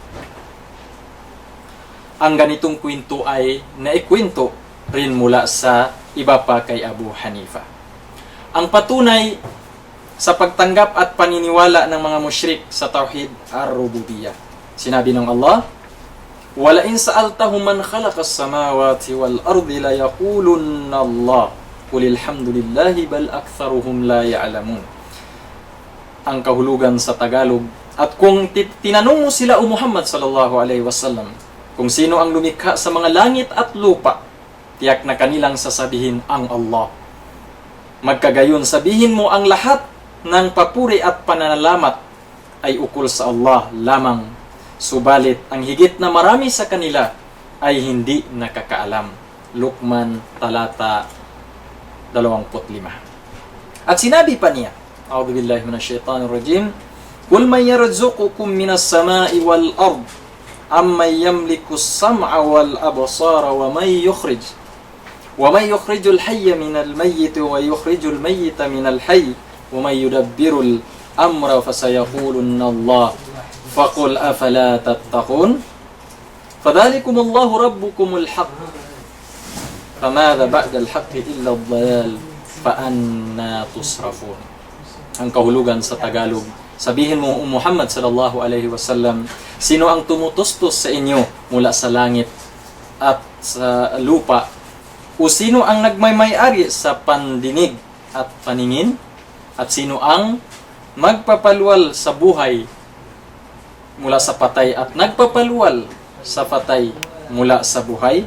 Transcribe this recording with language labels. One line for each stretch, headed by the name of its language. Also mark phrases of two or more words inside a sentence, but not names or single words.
Filipino: Ang ganitong kwento ay naikwento rin mula sa iba pa kay Abu Hanifa. Ang patunay sa pagtanggap at paniniwala ng mga musyrik sa
Arabic: توحيد الربوبية.
Filipino: Sinabi ng Allah,
Arabic: "ولئن سألتهم من خلق السماوات والأرض ليقولن الله. قل الحمد لله بل أكثرهم لا يعلمون."
Filipino: Ang kahulugan sa Tagalog, at kung tinanong mo sila o Muhammad
Arabic: صلى الله عليه وسلم
Filipino: kung sino ang lumikha sa mga langit at lupa, tiyak na kanilang sasabihin ang Allah. Magkagayon, sabihin mo ang lahat ng papuri at pananalamat ay ukol sa Allah lamang. Subalit, ang higit na marami sa kanila ay hindi nakakaalam. Luqman, talata 25. At sinabi pa niya,
Arabic: أعوذ بالله من الشيطان الرجيم, "قل من يرزقكم من السماء والأرض أمن يملك السمع والأبصار ومن يخرج الحي من الميت ويخرج الميت من الحي ومن يدبر الأمر فسيقولون الله. فقل أفلا تتقون? فذلكم الله ربكم الحق. فماذا بعد الحق إلا الضلال فأنى تصرفون."
Filipino: Ang kahulugan sa Tagalog, sabihin mo Muhammad
Arabic: صلى الله عليه وسلم,
Filipino: sino ang tumutustos sa inyo mula sa langit at sa lupa? O sino ang nagmay-ari sa pandinig at paningin? At sino ang magpapaluwal sa buhay mula sa patay at nagpapaluwal sa patay mula sa buhay?